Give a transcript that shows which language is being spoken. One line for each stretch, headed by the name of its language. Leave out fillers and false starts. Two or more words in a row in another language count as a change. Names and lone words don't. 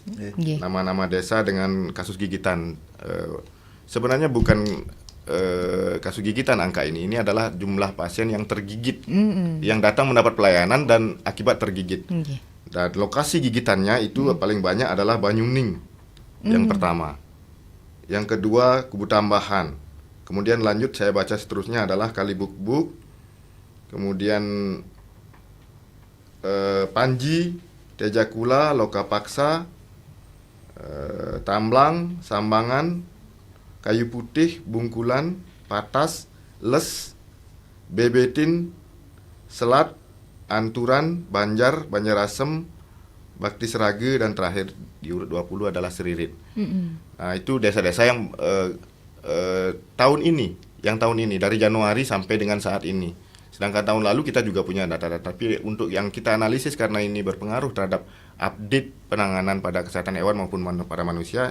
Indonesian: Nama-nama desa dengan kasus gigitan. Sebenarnya bukan kasus gigitan angka ini adalah jumlah pasien yang tergigit, yang datang mendapat pelayanan dan akibat tergigit. Dan lokasi gigitannya itu paling banyak adalah Banyuning yang pertama, yang kedua Kubu Tambahan, kemudian lanjut saya baca seterusnya adalah Kalibukbuk, kemudian Panji, Tejakula, Lokapaksa, Tamblang, Sambangan, Kayu Putih, Bungkulan, Patas, Les, Bebetin, Selat, Anturan, Banjar, Banjarasem, Bakti Serage, dan terakhir di urut 20 adalah Seririt. Nah, itu desa-desa yang tahun ini dari Januari sampai dengan saat ini. Sedangkan tahun lalu kita juga punya data-data, tapi untuk yang kita analisis karena ini berpengaruh terhadap update penanganan pada kesehatan hewan maupun pada manusia.